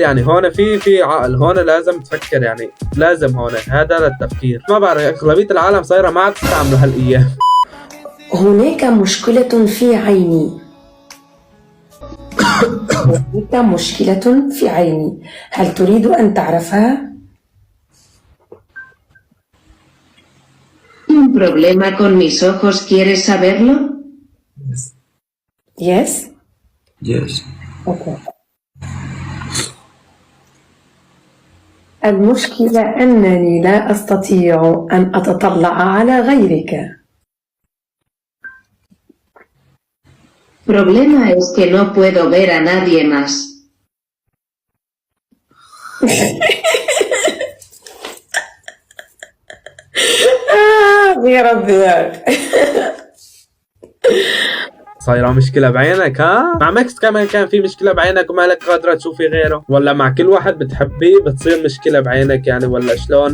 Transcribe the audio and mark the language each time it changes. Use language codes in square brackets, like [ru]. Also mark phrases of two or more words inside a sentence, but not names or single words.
[ar] يعني هون في عقل، هون لازم تفكر، يعني لازم هون هذا للتفكير. ما بعرف اغلبيه العالم صايره ما عاد تستعملوا هالايام. هناك مشكلة في عيني. هناك مشكلة في عيني، هل تريد أن تعرفها؟ [es] ¿Un problema con mis ojos? ¿Quieres saberlo? [en] Yes. Yes. Okay. [ar] المشكلة أنني لا أستطيع أن أتطلع على غيرك. [es] Problema es que no puedo ver a nadie más. [ar] يا ربي صايره مشكله بعينك ها؟ مع ميكس كمان كان في مشكله بعينك ومالك قادره تشوفي غيره، ولا مع كل واحد بتحبيه بتصير مشكله بعينك يعني، ولا شلون؟